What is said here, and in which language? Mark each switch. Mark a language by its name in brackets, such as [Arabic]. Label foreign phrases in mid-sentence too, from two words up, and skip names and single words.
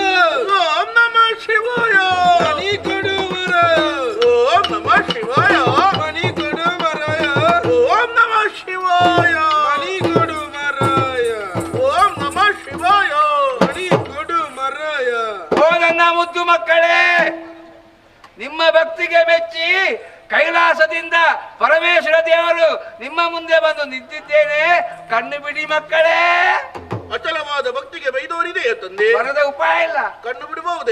[Sanskrit] ಓಂ ನಮ ಶಿವಾಯ [Kannada] ಮಣಿ ಕೊಡು ಮರಾಯ, [Sanskrit] ಓಂ ನಮ ಶಿವಾಯ [Kannada] ಮಣಿ ಕೊಡು ಮರಾಯ, [Sanskrit] ಓಂ ನಮ ಶಿವಾಯ [Kannada] ಮಣಿ ಕೊಡು ಮರಾಯ, [Sanskrit] ಓಂ ನಮ ಶಿವಾಯ [Kannada] ಮಣಿ ಕೊಡು ಮರಾಯ. ಓ ನನ್ನ ಮುದ್ದು ಮಕ್ಕಳೇ, ನಿಮ್ಮ ಭಕ್ತಿಗೆ ಮೆಚ್ಚಿ ಕೈಲಾಸದಿಂದ ಪರಮೇಶ್ವರ ದೇವರು ನಿಮ್ಮ ಮುಂದೆ ಬಂದು ನಿಂತಿದ್ದೇನೆ. ಕಣ್ಣು ಬಿಡಿ ಮಕ್ಕಳೇ. ಅಚಲವಾದ ಭಕ್ತಿಗೆ ಬೈದವರಿದೆ ತಂದೆ, ಬರದ ಉಪಾಯ ಇಲ್ಲ. ಕಣ್ಣು ಬಿಡಬಹುದೇ?